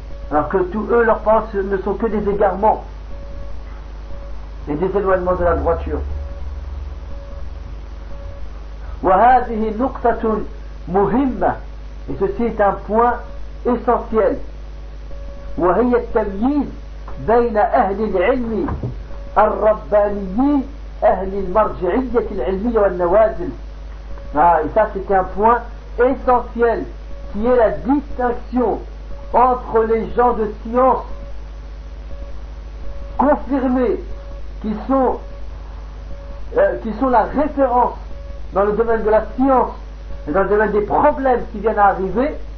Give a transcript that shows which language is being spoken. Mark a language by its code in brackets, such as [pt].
[fr] Alors que tous eux, leurs parents ne sont que des égarements et des éloignements de la droiture. [ar] وهذه نقطة مهمة. [fr] Et ceci est un point essentiel. [ar] وهي التمييز بين أهل العلم الربانيين أهل المرجعية العلمية والنوازل. [fr] Ah, et ça c'est un point essentiel qui est la distinction entre les gens de science confirmés qui sont la référence dans le domaine de la science et dans le domaine des problèmes qui viennent à arriver,